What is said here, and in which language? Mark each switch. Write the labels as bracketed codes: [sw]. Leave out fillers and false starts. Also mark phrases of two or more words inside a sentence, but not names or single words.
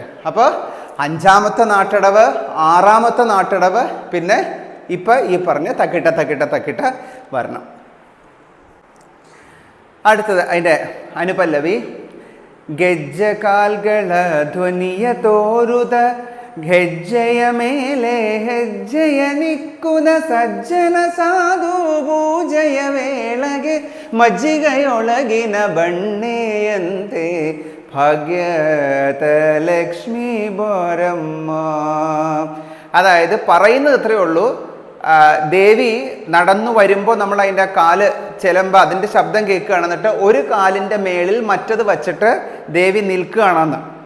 [ml] അപ്പോൾ 5ാമത്തെ നാട്ടടവ്, 6ാമത്തെ നാട്ടടവ്, പിന്നെ ഇപ്പം ഈ പറഞ്ഞ തക്കിട്ട തക്കിട്ട തക്കിട്ട വരണം. അടുത്തത് അതിൻ്റെ അനുപല്ലവി. [kn] ಗಜ್ಜಕಾಲ್ಕಳ ಧ್ವನಿಯ ತೋರುತ ಹೆಜ್ಜೆಯ ಮೇಲೆ ಹೆಜ್ಜೆಯ ನಿಕ್ಕುದ ಸಜ್ಜನ ಸಾಧು ಪೂಜೆಯ ವೇಳೆಗೆ ಮಜ್ಜಿಗೆಯೊಳಗಿನ ಬಣ್ಣೆಯಂತೆ ಭಾಗ್ಯದ ಲಕ್ಷ್ಮಿ ಬಾರಮ್ಮ. [ml] അതായത് പറയുന്നത് ഇത്രയേ ഉള്ളൂ. ദേവി നടന്നു വരുമ്പോൾ നമ്മൾ അതിൻ്റെ കാല് ചെലമ്പോൾ അതിൻ്റെ ശബ്ദം കേൾക്കുകയാണ്. എന്നിട്ട് ഒരു കാലിൻ്റെ മേളിൽ മറ്റത് വച്ചിട്ട് ദേവി നിൽക്കുകയാണെന്ന്.